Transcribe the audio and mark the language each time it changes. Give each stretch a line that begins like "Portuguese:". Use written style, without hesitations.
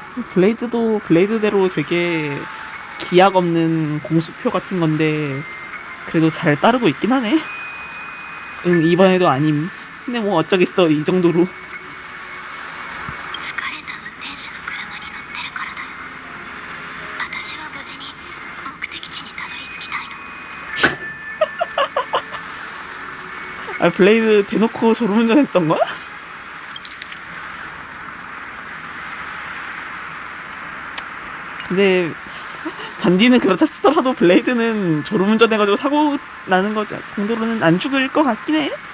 Korean: 블레이드도 블레이드대로 되게 기약 없는 공수표 같은 건데 그래도 잘 따르고 있긴 하네. 응, 이번에도 아님. 근데 뭐 어쩌겠어, 이 정도로.
Japanese: 疲れた運転手の車に乗ってるからだよ。私は無事に目的地にたどり着きたいの。
Korean: 아, 블레이드 대놓고 졸음운전했던 거야? 근데 반디는 그렇다 치더라도 블레이드는 졸음운전해가지고 사고 나는 거 정도로는 안 죽을 것 같긴 해.